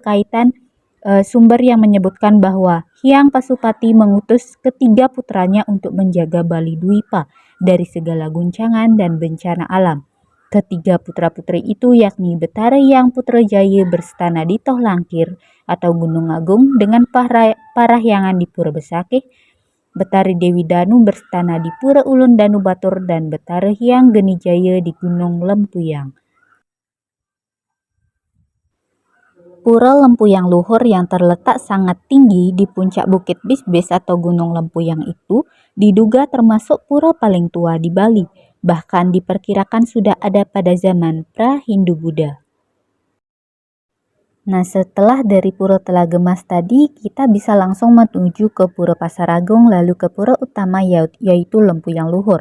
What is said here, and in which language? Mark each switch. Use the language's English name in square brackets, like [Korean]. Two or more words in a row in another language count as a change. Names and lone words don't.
[Indonesian] Itu berkaitan sumber yang menyebutkan bahwa Hyang Pasupati mengutus ketiga putranya untuk menjaga Bali Dwipa dari segala guncangan dan bencana alam. Ketiga putra-putri itu yakni Betara Hyang Putrajaya berstana di Toh Langkir atau Gunung Agung dengan Parahyangan di Pura Besakih, Betari Dewi Danu berstana di Pura Ulun Danu Batur, dan Betara Hyang Genijaya di Gunung Lempuyang. Pura Lempuyang Luhur yang terletak sangat tinggi di puncak Bukit Bisbis atau Gunung Lempuyang itu diduga termasuk pura paling tua di Bali, bahkan diperkirakan sudah ada pada zaman pra-Hindu-Buddha. Nah, setelah dari Pura Telaga Mas tadi, kita bisa langsung menuju ke Pura Pasar Agung lalu ke pura utama yaitu Lempuyang Luhur.